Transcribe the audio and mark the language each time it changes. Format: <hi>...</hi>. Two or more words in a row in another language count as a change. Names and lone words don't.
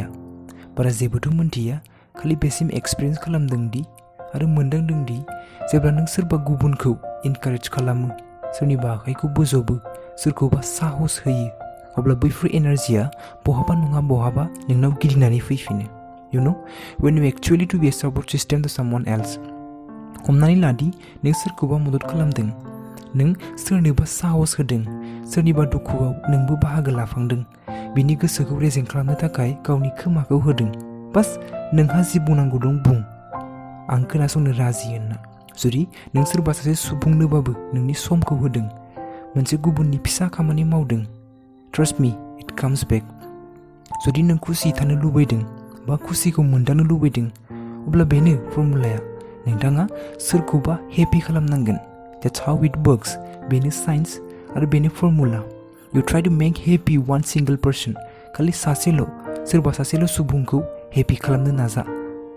<brx>बारा जेबोथ' मोनथिया, खालि बेसिम एक्सपिरियेन्स खालामदों दि आरो मोनदांदों दि जेब्ला नों सोरबा गुबुनखौ इनकारेज खालामो, सोरनिबा आखाइखौ बोजबो, सोरखौबा साहस होयो, अब्ला बैफोर एनार्जिया बहाबा नङा बहाबा नोंनाव गिदिंनानै फैफिनो।</brx> <en>You know, when you actually to be a support system to someone else.</en> <brx>हमनानै लादि नों सोरखौबा मदद खालामदों, नों सोरनोबा साहस होदों, सोरनिबा दुखुआव नोंबो बाहागो लाफांदों, बिनि गोसोखौ रेजें खालामनो थाखाय गावनि खोमाखौ होदों। बास नोंहा जि बुंनांगौ दं बुं, आं खोनासंनो राजि होनना। जुदि नों सोरबा सासे सुबुंनोबाबो नोंनि समखौ होदों, मोनसे गुबुननि फिसा खामानि मावदों,</brx> <en>trust me, it comes back.</en> <brx>जुदि नों खुसि थानो लुबैदों बा खुसिखौ मोनदांनो लुबैदों, अब्ला बेनो फर्मुलाया, नोंथाङा सोरखौबा हेपि खालामनांगोन।</brx> <en>That's how it works.</en> <brx>बेनो साइन्स आरो बेनो फर्मुला।</brx> <en>You try to make happy one single person.</en> <brx>खालि सोरबा सासेल' सुबुंखौ हेपि खालामनो नाजा।</brx>